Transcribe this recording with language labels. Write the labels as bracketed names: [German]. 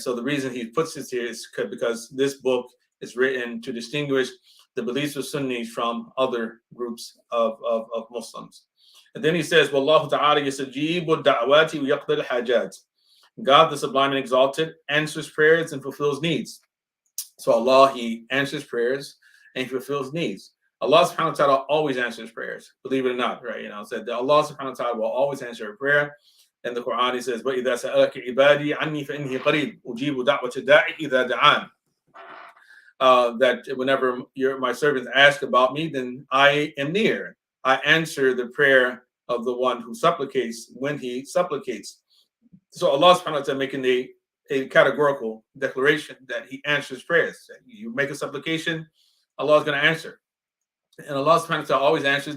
[English] So the reason he puts this here is because this book is written to distinguish the beliefs of Sunnis from other groups of Muslims. And then he says, [Arabic] Wallahu ta'ala yastajibu da'wati wa yaqdi al-hajat. [English] God, the Sublime and Exalted, answers prayers and fulfills needs. So Allah, He answers prayers and He fulfills needs. Allah subhanahu wa ta'ala always answers prayers, believe it or not, right? Said that Allah subhanahu wa ta'ala will always answer a prayer. In the Quran, He says, [Arabic] وَإِذَا سَأَلَكَ عِبَادِي عَنِّي فَإِنِّي قَرِيبٌ أُجِيبُ دَعْوَةَ الدَّاعِ إِذَا دَعَانِ. [English] That whenever my servants ask about me, then I am near. I answer the prayer of the one who supplicates when he supplicates. So Allah subhanahu wa ta'ala making a categorical declaration that He answers prayers. You make a supplication, Allah is going to answer. And Allah subhanahu wa ta'ala always answers.